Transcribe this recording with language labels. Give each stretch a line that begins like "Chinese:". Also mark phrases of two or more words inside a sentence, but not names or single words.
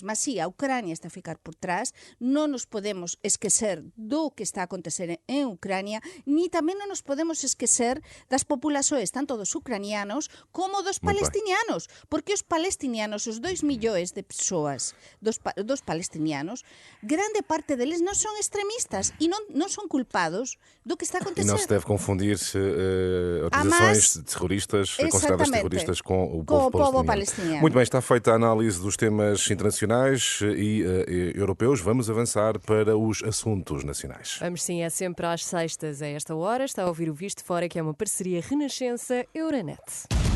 Galician: Mas si, a Ucrania está a ficar por trás, non nos podemos esquecer do que está a acontecer en Ucrania, ni tamén non nos podemos esquecer das populações, tanto dos ucranianos como dos palestinianos. Porque os palestinianos, os 2 millóns de persoas dos palestinianos, grande parte deles non son extremistas e non son culpados do que está a acontecer.
Portuguese: E não se deve confundir organizações terroristas, consideradas terroristas, com o povo palestiniano. Muito bem, está feita a análise dos temas internacionais e europeus. Vamos avançar para os assuntos nacionais. Vamos sim, é sempre às sextas a esta hora. Está a ouvir o Visto Fora, que é uma parceria Renascença-Euronet.